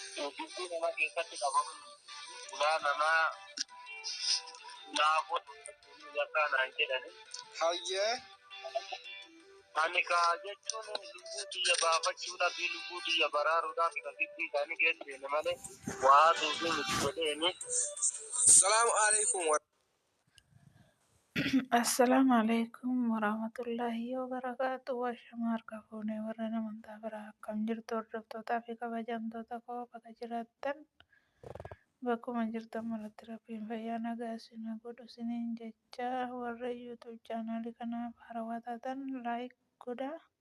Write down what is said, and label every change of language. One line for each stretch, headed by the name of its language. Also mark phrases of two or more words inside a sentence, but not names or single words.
Oromo: Gibbii nama keessatti qabamu ulaa namaa ulaa afoo dhaabbachuun yakka naan jedhani. Hayyee. Ani kaa jechuun lubbuu xiyya baafachuudhaaf fi lubbuu xiyya baraaruudhaaf kan gibbii isaanii geessine malee waa duubii miti godheeni.
Arabic: السلام عليكم. السلام عليكم ورحمة الله وبركاته.
Oromo: Washama harka fuunee warra namantaa biraa akkam jirtu hordoftootaa fi kabajamtoota koo bakka jiraattan bakkuma jirtan maratti rabbiin fayyaa nagaa isin godhu isiniin jecha warra YouTube chaanaalii kanaaf haarawaa taatan laayik godhaa.